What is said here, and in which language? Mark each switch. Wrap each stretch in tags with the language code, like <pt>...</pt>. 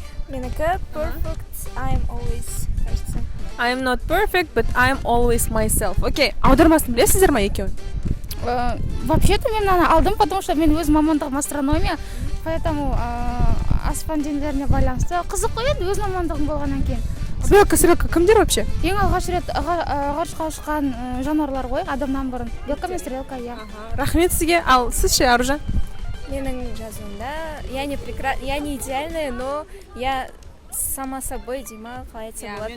<kk>Менікі</kk> <en>perfect, I'm always,</en> <ru>кажется.</ru> <en>I'm not perfect, but I'm always myself.</en> <kk>Окей, аудармасын білесіздер ма екеуін? Вообще-то мен аны алдым,</kk> <ru>потому что</ru> <kk>мен өз мамандығым астрономия, поэтому аспан денелеріне байланысты. Қызық қой енді өз мамандығым болғаннан кейін. Белка, стрелка кімдер вообще? Ең алғаш рет ғарышқа ұшқан жануарлар ғой, адамнан бұрын. Белка мен стрелка, иә. Рахмет сізге. Ал сіз ше, Аружан? Менің жазуымда,</kk> <ru>я не идеальная, но я сама собой, Дима,</ru> <kk>қалай айтсам болады.</kk>